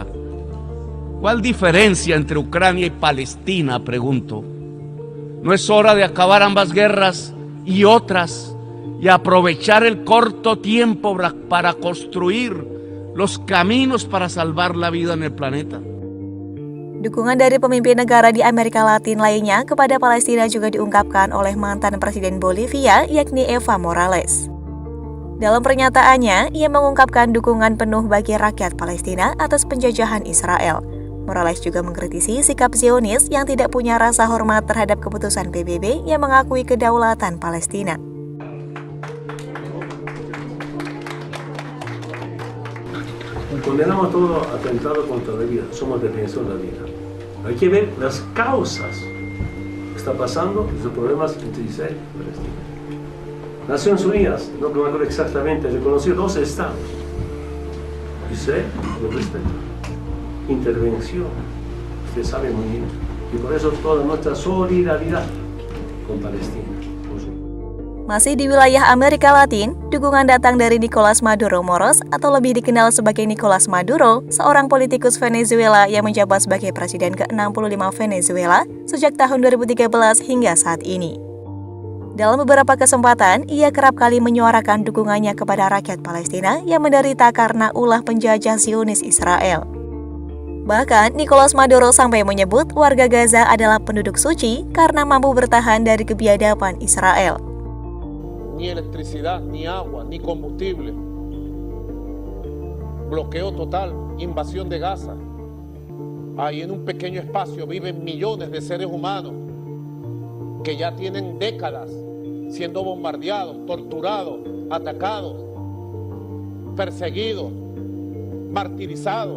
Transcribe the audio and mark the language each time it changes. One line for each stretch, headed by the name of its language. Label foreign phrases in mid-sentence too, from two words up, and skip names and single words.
Spanish: ¿Cuál diferencia entre Ucrania y Palestina?, pregunto. ¿No es hora de acabar ambas guerras y otras y aprovechar el corto tiempo para construir los caminos para salvar la vida en el planeta?
Indonesian: Dukungan dari pemimpin negara di Amerika Latin lainnya kepada Palestina juga diungkapkan oleh mantan Presiden Bolivia, yakni Evo Morales. Dalam pernyataannya, ia mengungkapkan dukungan penuh bagi rakyat Palestina atas penjajahan Israel. Morales juga mengkritisi sikap Zionis yang tidak punya rasa hormat terhadap keputusan PBB yang mengakui kedaulatan Palestina.
Spanish: Condenamos todo atentado contra la vida, somos defensores de la vida. Hay que ver las causas que está pasando y los problemas entre Israel y Palestina. Naciones Unidas, no me acuerdo exactamente, reconoció 2 estados. Israel lo respeta. Intervención, usted sabe muy bien. Y por eso toda nuestra solidaridad con Palestina.
Indonesian: Masih di wilayah Amerika Latin, dukungan datang dari Nicolas Maduro Moros atau lebih dikenal sebagai Nicolas Maduro, seorang politikus Venezuela yang menjabat sebagai presiden ke-65 Venezuela sejak tahun 2013 hingga saat ini. Dalam beberapa kesempatan, ia kerap kali menyuarakan dukungannya kepada rakyat Palestina yang menderita karena ulah penjajah Zionis Israel. Bahkan, Nicolas Maduro sampai menyebut warga Gaza adalah penduduk suci karena mampu bertahan dari kebiadaban Israel.
Spanish: Ni electricidad, ni agua, ni combustible. Bloqueo total, invasión de Gaza. Ahí en un pequeño espacio viven millones de seres humanos que ya tienen décadas siendo bombardeados, torturados, atacados, perseguidos, martirizados.